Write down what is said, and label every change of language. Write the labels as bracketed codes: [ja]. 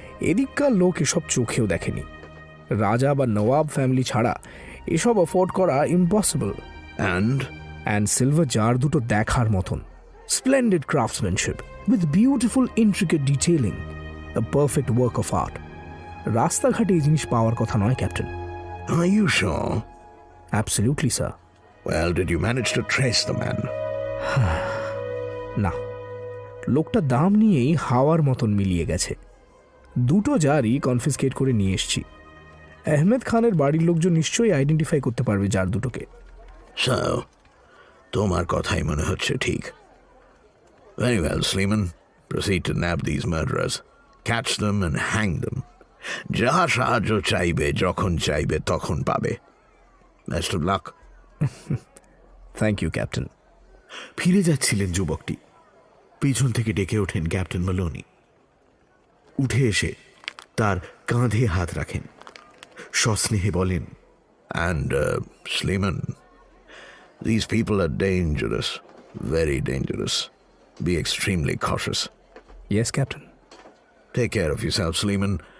[bn] এদিককার লোক এসব চোখেও দেখেনি। রাজা বা নবাব ফ্যামিলি ছাড়া এসব অ্যাফোর্ড করা ইম্পসিবল। [en] and silver jar 2 [bn] দেখার মতন, [en] Splendid craftsmanship with beautiful intricate detailing, a perfect work of art. [bn] রাস্তাঘাটে এই জিনিস পাওয়ার কথা নয় captain. [en] Are you sure? Absolutely sir. Well, did you manage to trace the man? [bn] না, লোকটা দাম নিয়েই হাওয়ার মতন মিলিয়ে গেছে। 2 জারই কনফিসকেট করে নিয়ে এসছি। আহমেদ খানের বাড়ির লোকজন নিশ্চয়ই আইডেন্টিফাই করতে পারবে জার 2কে। So, তোমার কথাই মনে হচ্ছে ঠিক। [en] Very well, Sleeman. Proceed to nab these murderers. Catch them and hang them. [bn] যা সাহায্য চাইবে যখন চাইবে তখন পাবে। [en] Best of luck. Thank you captain. [bn] ফিরে যাচ্ছিলেন যুবকটি, পিছন থেকে ডেকে ওঠেন ক্যাপ্টেন মালোনি। উঠে এসে তার কাঁধে হাত রাখেন, সস্নেহে বলেন, [en] And, Sleeman, these people are dangerous, very dangerous. Be extremely cautious. Yes captain. Take care of yourself, Sleeman.